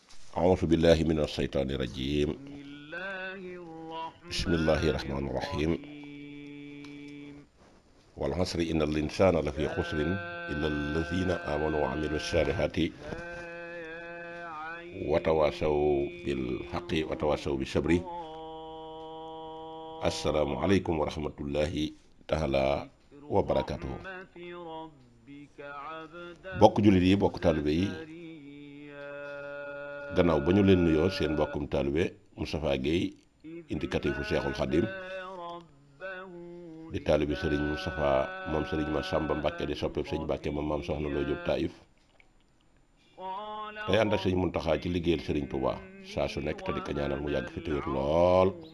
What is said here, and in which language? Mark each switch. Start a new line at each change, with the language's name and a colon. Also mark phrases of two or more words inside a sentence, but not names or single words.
Arabic: أعوذ بالله من الشيطان الرجيم بسم الله الرحمن الرحيم والعصر إن الإنسان لفي خسر إلا الذين آمنوا وعملوا الصالحات وتواصوا بالحق وتواصوا بالصبر السلام عليكم ورحمة الله تعالى وبركاته
Wolof: bokk jullit yi bokk taalibe yi gannaaw ba ñu leen nuyoo seen mbokkum taalibe Moustapha Guèye indicatifu Cheikhul Khadim di taalibe Serigne Moustapha moom Serigne Massamba Mbacke di soppeeb Serigne Mbacke moom maam soxna Loo Jóob Taïf tey ànd ak Serigne Mountakha ci liggéeyal Serigne Touba saa su nekk te di ko ñaanal mu yàgg fi te wér lool